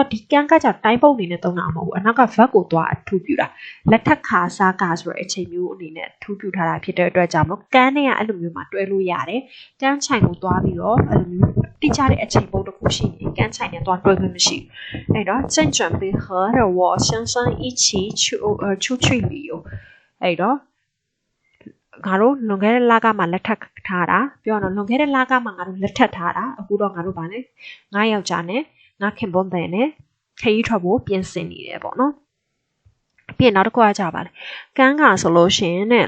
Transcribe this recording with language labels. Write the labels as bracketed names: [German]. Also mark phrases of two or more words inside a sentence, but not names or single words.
[Burmese] ဒီကန်းကကြတိုင်းပုံအနေနဲ့သုံးတာမဟုတ်ဘူးအနောက်က verb ကိုသွားအထူးပြုတာလက်ထက်ခါစားကဆိုတဲ့အချိန်မျိုးအနေနဲ့အထူးပြုထားတာဖြစ်တဲ့အတွက်ကြောင့်မလို့ကန်းနဲ့ကအဲ့လိုမျိုးမှာတွဲလို့ရတယ်ကန်းချိုင်ကိုသွားပြီးတော့အဲ့လိုမျိုးတိကျတဲ့အချိန်ပုံတစ်ခုရှိရင် ကန်းချိုင်နဲ့သွားတွဲခွင့်မရှိဘူးအဲ့တော့ [Chinese] 正准备和我先生一起出去旅游 [Burmese] အဲ့တော့ငါတို့လွန်ခဲ့တဲ့လကမှလက်ထပ်ထားတာပြောရအောင်လွန်ခဲ့တဲ့လကမှငါတို့လက်ထပ်ထားတာအခု တော့ငါတို့ဗာနဲ့ငါယောက်ျားနဲ့ငါခင်ပွန်းတဲ့နဲ့ခရီးထွက်ဖို့ပြင်ဆင်နေတယ်ပေါ့နော်ပြီးနောက်တစ်ခုကကြပါလေကန်းကဆိုလို့ရှိရင်နဲ့